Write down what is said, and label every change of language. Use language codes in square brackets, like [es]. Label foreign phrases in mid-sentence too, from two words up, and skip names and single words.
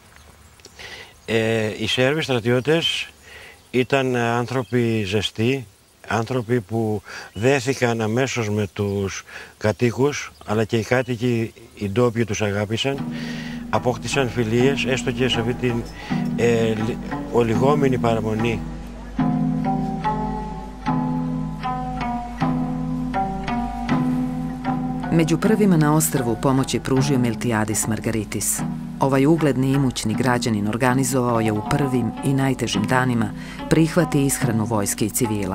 [el] Οι Σέρβοι στρατιώτες ήταν άνθρωποι ζεστοί, άνθρωποι που δέθηκαν αμέσως με τους κατοίκους, αλλά και οι κάτοικοι, οι ντόπιοι τους αγάπησαν, απόκτησαν φιλίες, έστω και σε αυτή την ολιγόμενη παραμονή. [sr] Među prvima na ostrvu pomoć je pružio Miltiadis Margaritis. Ovaj ugledni i imućni građanin organizovao je u prvim i najtežim danima prihvat i ishranu vojske i civila.